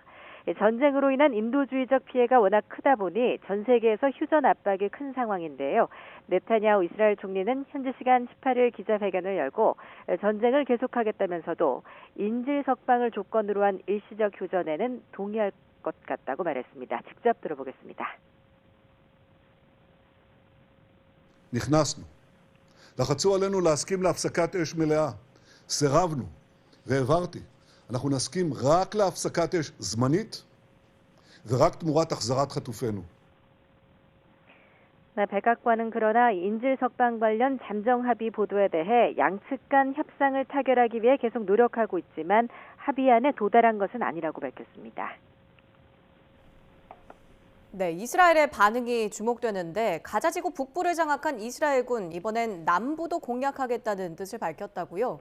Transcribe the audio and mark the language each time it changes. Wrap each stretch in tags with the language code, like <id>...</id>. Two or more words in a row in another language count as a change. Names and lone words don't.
<ko>전쟁으로 인한 인도주의적 피해가 워낙 크다 보니 전 세계에서 휴전 압박이 큰 상황인데요. 네타냐후 이스라엘 총리는 현지 시간 18일 기자회견을 열고 전쟁을 계속하겠다면서도 인질 석방을 조건으로 한 일시적 휴전에는 동의할 것 같다고 말했습니다. 직접 들어보겠습니다.</ko> <he>נכנסנו. לחצו עלינו להסכים להפסקת אש מלאה. סירבנו והעברתי. אנחנו נסכים רק להפסקת אש זמנית ורק תמורת החזרת חטופינו.</he> <ko>백악관은 그러나 인질 석방 관련 잠정 합의 보도에 대해 양측 간 협상을 타결하기 위해 계속 노력하고 있지만 합의안에 도달한 것은 아니라고 밝혔습니다. 네, 이스라엘의 반응이 주목되는데 가자 지구 북부를 장악한 이스라엘군 이번엔 남부도 공략하겠다는 뜻을 밝혔다고요?</ko>